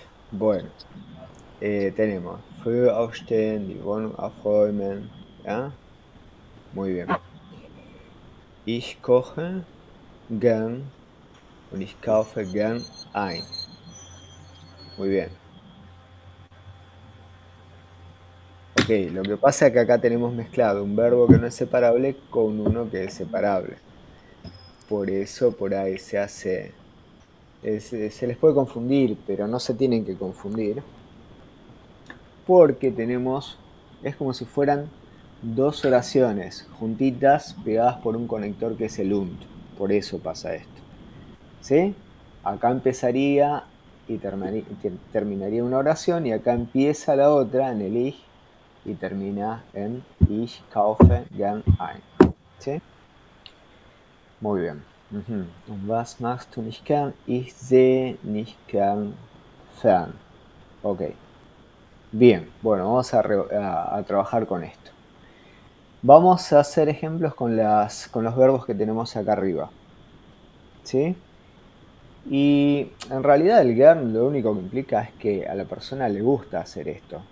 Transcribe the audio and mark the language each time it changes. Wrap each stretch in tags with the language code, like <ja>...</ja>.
<es>Bueno, tenemos</es> <de>früh aufstehen, die Wohnung aufräumen,</de> <es>¿ya? Muy bien.</es> <de>Ich koche gern und ich kaufe gern ein.</de> <es>Muy bien. Ok, lo que pasa es que acá tenemos mezclado un verbo que no es separable con uno que es separable. Por eso por ahí se hace... se les puede confundir, pero no se tienen que confundir. Porque tenemos... Es como si fueran dos oraciones juntitas pegadas por un conector que es el und. Por eso pasa esto. ¿Sí? Acá empezaría y terminaría una oración y acá empieza la otra en el ich y termina en</es> <de>ich kaufe gern ein.</de> <es>¿Sí? Muy bien.</es> <de>Und was machst du nicht gern? Ich sehe nicht gern fern. Ok.</de> <es>Bien, bueno, vamos a trabajar con esto. Vamos a hacer ejemplos con los verbos que tenemos acá arriba. ¿Sí? Y en realidad el gern lo único que implica es que a la persona le gusta hacer esto.</es>